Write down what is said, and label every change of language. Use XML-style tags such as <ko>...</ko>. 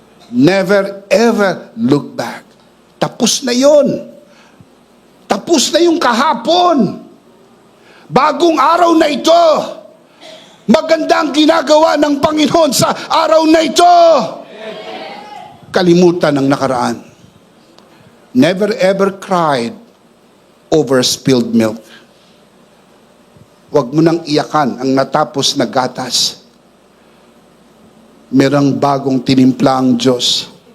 <en>Never ever look back.</en> <tl>Tapos na yon. Tapos na yung kahapon. Bagong araw na ito. Maganda ang ginagawa ng Panginoon sa araw na ito. Kalimutan ang nakaraan.</tl> <en>Never ever cried over spilled milk.</en> <tl>Huwag mo nang iyakan ang natapos na gatas. Merong bagong tinimpla ang Diyos.</tl>